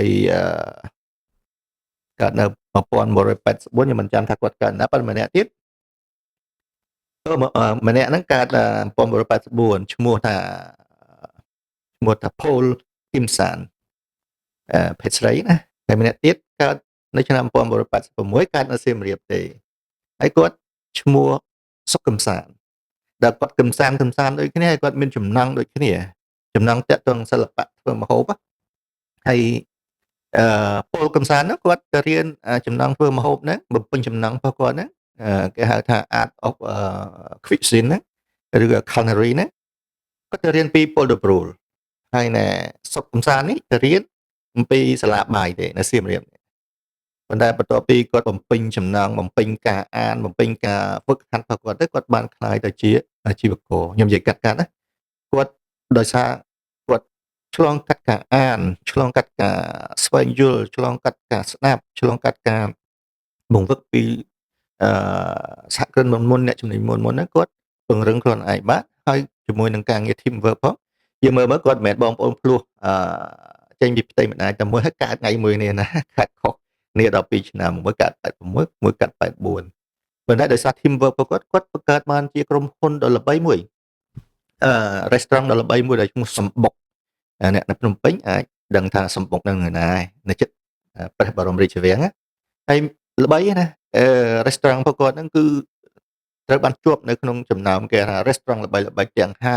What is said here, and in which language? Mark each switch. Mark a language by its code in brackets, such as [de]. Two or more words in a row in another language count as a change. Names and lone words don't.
[km] កើតនៅ1984ខ្ញុំមិនចាំថាគាត់កើតណាប៉ុន្តែម្នាក់ទៀតម្នាក់ហ្នឹងកើត1984ឈ្មោះថា Paul Kimsan ភេទស្រីណាហើយម្នាក់ទៀតកើតនៅឆ្នាំ1986កើតនៅសៀមរាបទេហើយគាត់ឈ្មោះសុកកំសាន្តដែលគាត់កំសាន្តដូចគ្នាហើយគាត់មានចំណ ង់ដូចគ្នាចំណង់តាក់ទងសិល្បៈធ្វើម្ហូបហើយពលកំសាន្តនោះគាត់ទៅរៀនចំណង់ធ្វើម្ហូបហ្នឹងបំពេញចំណង់របស់គាត់ហ្នឹងគេហៅថា [en] art of cuisine [km] ហ្នឹងឬក៏ culinary ហ្នឹងគាត់ទៅរៀនពីពលដប្រូលហើយណែសុកកំសាន្តនេះទៅរៀនអំពីសា លាបាយទេនៅសៀមរាបប៉ុន្តែបន្ទាប់ពីគាត់បំពេញចំណងបំពេញការអានបំពេញការហ្វឹកហាត់របស់គាត់ទៅគាត់បានក្លាយទៅជាអាជីវករខ្ញុំនិយាយកាត់ណាគាត់ដោយសារគាត់ឆ្លង កាត់ការអានឆ្លងកាត់ការស្វែងយល់ឆ្លងកាត់ការស្ដាប់ឆ្លងកាត់ការបង្វឹកពីអឺសហគ្រិនមុនអ្នកជំនាញមុនហ្នឹងគាត់ពង្រឹង ខ្លួនឯងបាទហើយជាមួយនឹងការងារ [en] team work [km] ផងយើងមើលគាត់មិនមែនបងប្អូនភ្លោះចេញពីផ្ទៃម្ដាយតែមួយ ហើយកើតថ្ងៃមួយនេះណាកើតខុសគ្នា12ឆ្នាំមួយកើត86មួយកើត84ប៉ុន្តែដោយសារ [en] team work [km] របស់គាត់បង្កើតបានជាក្រុមហ៊ុនដ៏ល្បីមួយrestaurant ដ៏ល្បីមួយដែលឈ្មោះសំបុកអ្នកនៅភ្នំពេញអាចដឹងថាសំបុកនៅណានៅជិតព្រះបរមរាជវាំងហើយល្បីណាrestaurant របស់គាត់ហ្នឹងគឺត្រូវបានជាប់នៅក្នុងចំណោមគេថា restaurant ល្បីៗទាំង